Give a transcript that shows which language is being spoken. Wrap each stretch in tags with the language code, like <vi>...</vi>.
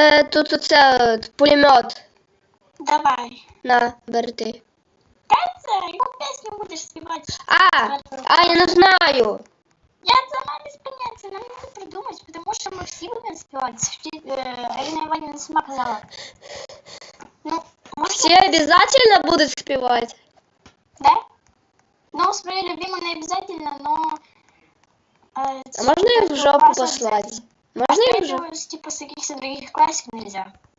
<uk>Тут оце пулемет. Давай. На, бери ти.</uk> <ru>Катя, какую песню будешь спевать? Я не знаю. Я сама без понятия, нам надо придумать, потому что мы все будем спевать. Ирина Ивановна сама сказала. Ну, может,</ru> <uk>Всі обязательно будуть співати?</uk> <ru>да? Ну, свою любимую не обязательно, но... А можно их в жопу послать? Можно их в жопу? Типа с каких-то других классов нельзя.</ru>